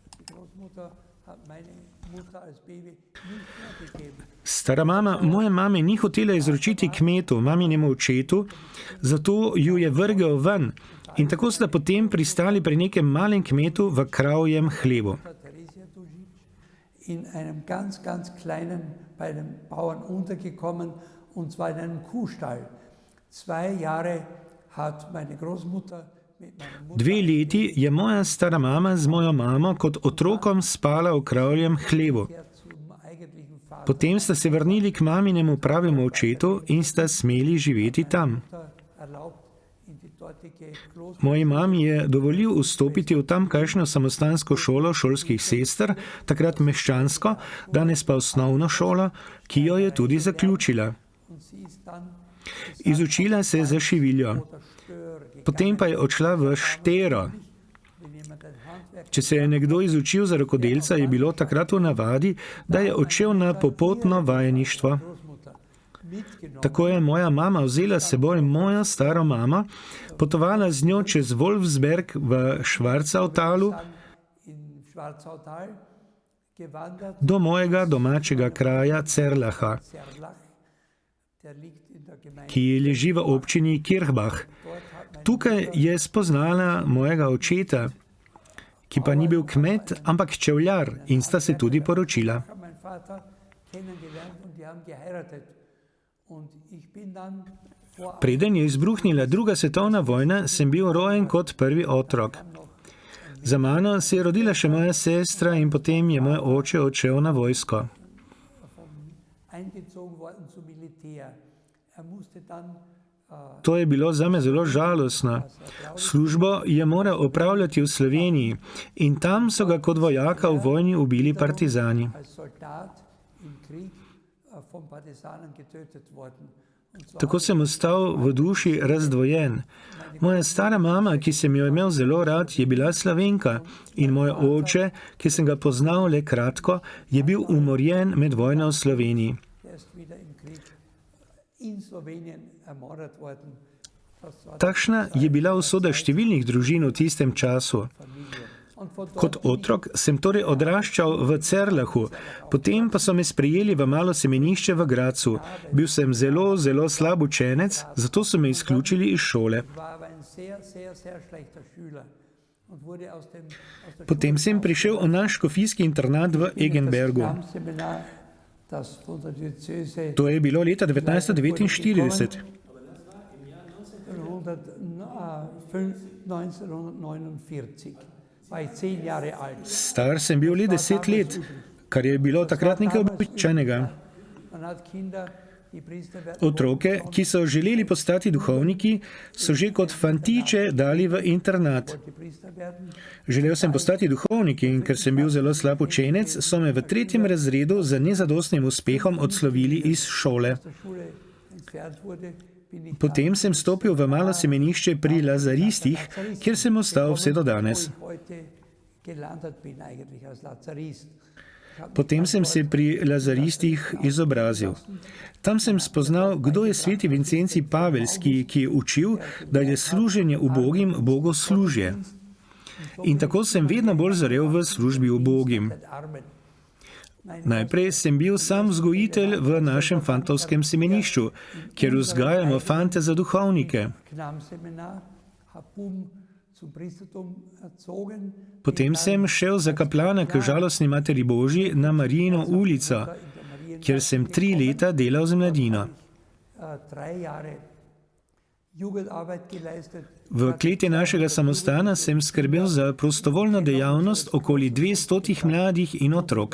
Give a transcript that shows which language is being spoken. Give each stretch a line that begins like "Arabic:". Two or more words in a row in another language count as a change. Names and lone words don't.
Slovenian: Stara mama moje mame ni hotela izročiti kmetu, maminemu očetu, zato ju je vrgel ven In tako sta potem pristali pri nekem malem kmetu v kravjem hlevu.
German: In einem ganz kleinen, bei einem Bauern untergekommen, und zwar in einem Kuhstall. 2 Jahre hat meine Großmutter mit meiner Mutter
Slovenian: 2 leti je moja stara mama z mojo mamo kot otrokom spala v kravjem hlevu.
German: zum eigentlichen Vater
Slovenian: Potem sta se vrnili k maminemu pravemu očetu in sta smeli živeti tam.
German: erlaubt, in die dortige
Slovenian: Moji mami je dovolil vstopiti v tamkajšnjo samostansko šolo šolskih sester, takrat meščansko, danes pa osnovno šolo, ki jo je tudi zaključila.
German: und sie ist dann
Slovenian: Izučila se je za šiviljo,
German: der Stör gegangen.
Slovenian: potem pa je odšla v štero.
German: Wenn jemand ein Handwerk
Slovenian: Če se je nekdo izučil za rokodelca, je bilo takrat v navadi, da je odšel na popotno vajeništvo.
German: Großmutter mitgenommen
Slovenian: Tako je moja mama vzela s seboj mojo staro mamo, potovala z njo čez Wolfsberg v Schwarzautal
German: dann in Schwarzautal gewandert,
Slovenian: do mojega domačega kraja Cerlacha,
German: Zerlach, der liegt in der Gemeinde.
Slovenian: ki leži v občini Kirchbach.
German: Dort hat mein
Slovenian: Tukaj je spoznala mojega očeta, ki pa ni bil kmet, ampak čevljar, in sta se tudi poročila.
German: mein Vater kennengelernt und die haben geheiratet. Und ich bin dann vor
Slovenian: Preden je izbruhnila 2. svetovna vojna, sem bil rojen kot prvi otrok. Za mano se je rodila še moja sestra in potem je moj oče odšel na vojsko.
German: eingezogen worden zum Militär. Musste dann
Slovenian: To je bilo zame zelo žalostno. Službo je moral opravljati v Sloveniji in tam so ga kot vojaka v vojni ubili partizani.
German: als Soldat im Krieg von Partisanen getötet worden. Und zwar
Slovenian: Tako sem ostal v duši razdvojen. Moja stara mama, ki sem jo imel zelo rad, je bila Slovenka in moj oče, ki sem ga poznal le kratko, je bil umorjen med vojno v Sloveniji.
German: der ist wieder im Krieg in Slowenien ermordet worden. Das war die
Slovenian: Takšna je bila usoda številnih družin v tistem času.
German: Familie. Und von dort
Slovenian: Kot otrok sem torej odraščal v Cerlahu, potem pa so me sprejeli v malo semenišče v Gracu. Bil sem zelo slab učenec, zato so me izključili iz šole.
German: war aber ein sehr schlechter Schüler und wurde aus der
Slovenian: Potem sem prišel v naš škofijski internat v Egenbergu.
German: Seminar, das von der Diözese
Slovenian: To je bilo leta 1949. 1949.
German: War ich 10 Jahre alt.
Slovenian: Star sem bil le 10 let, kar je bilo takrat nekaj običajnega.
German: Man hat Kinder, die Priester werden.
Slovenian: Otroke, ki so želeli postati duhovniki, so že kot fantiče dali v internat.
German: Die Priester werden
Slovenian: Želel sem postati duhovnik in ker sem bil zelo slab učenec, so me v 3. razredu z nezadostnim uspehom odslovili iz šole.
German: aus der Schule entfernt wurde, bin ich
Slovenian: Potem sem stopil v malo semenišče pri Lazaristih, kjer sem ostal vse do danes.
German: wo ich heute gelandet bin, eigentlich als Lazarist.
Slovenian: Potem sem se pri Lazaristih izobrazil. Tam sem spoznal, kdo je sveti Vincenci Pavelski, ki je učil, da je služenje ubogim bogoslužje. In tako sem vedno bolj zorel v službi ubogim.
German: Den Armen.
Slovenian: Najprej sem bil sam vzgojitelj v našem fantovskem semenišču, kjer vzgajamo fante za duhovnike.
German: Knam-Seminar, hab Buben zum Priestertum erzogen.
Slovenian: Potem sem šel za kaplana k žalostni Materi Božji na Marijino ulico, kjer sem 3 leta delal z mladino.
German: 3 Jahre Jugendarbeit geleistet.
Slovenian: V kleti našega samostana sem skrbel za prostovoljno dejavnost okoli 200 mladih in otrok.